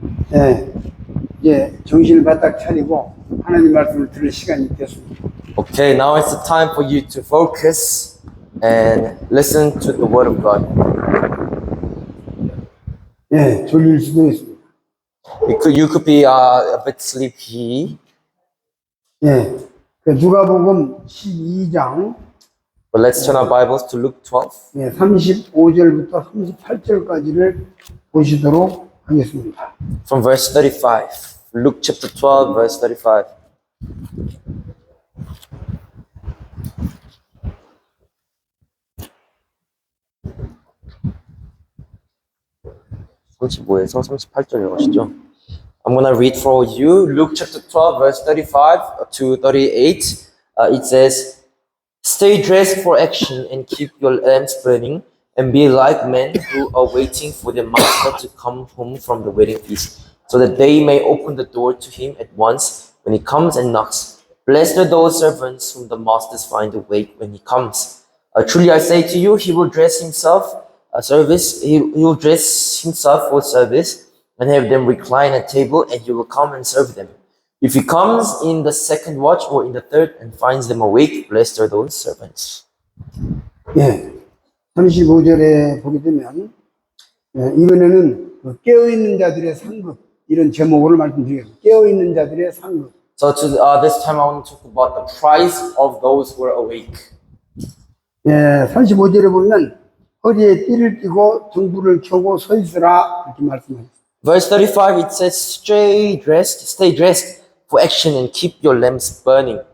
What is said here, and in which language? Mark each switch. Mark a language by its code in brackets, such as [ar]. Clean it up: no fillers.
[ko] 네, 이제 정신을 바짝 차리고 하나님 말씀을 들을 시간이 됐습니다. [en] Okay, now it's the time for you to focus and listen to the word of God. [ko] 네, 졸릴 수도 있습니다. [en] You could be a bit sleepy, [ko] 네, 그 누가복음 12장 [en] but let's turn our Bibles to Luke 12, [ko] 네, 35절부터 38절까지를 보시도록 하겠습니다. [en] from verse 35. Luke chapter 12, verse 35. [ko] (35에서 38절 읽으시죠? [en] I'm gonna read for you Luke chapter 12, verse 35 to 38. It says, "Stay dressed for action and keep your lamps burning, and be like men who are waiting for their master to come home from the wedding feast, so that they may open the door to him at once when he comes and knocks. Blessed are those servants whom the masters find awake when he comes. Truly I say to you, he will dress himself he will dress himself for service and have them recline at table, and he will come and serve them. If he comes in the second watch or in the third and finds them awake, blessed are those servants." [ko] 네, 35절에 보게 되면 이번에는 그 깨어있는 자들의 상급 이런 제목으로 말씀드리겠습니다. 깨어있는 자들의 상급. [en] So this time I want to talk about the price of those who are awake. [ko] 예, 35절에 보면 허리에 띠를 띠고 등불을 켜고 서 있으라 이렇게 말씀하셨습니다. [en] Verse 35, it says, stay dressed for action and keep your lamps burning.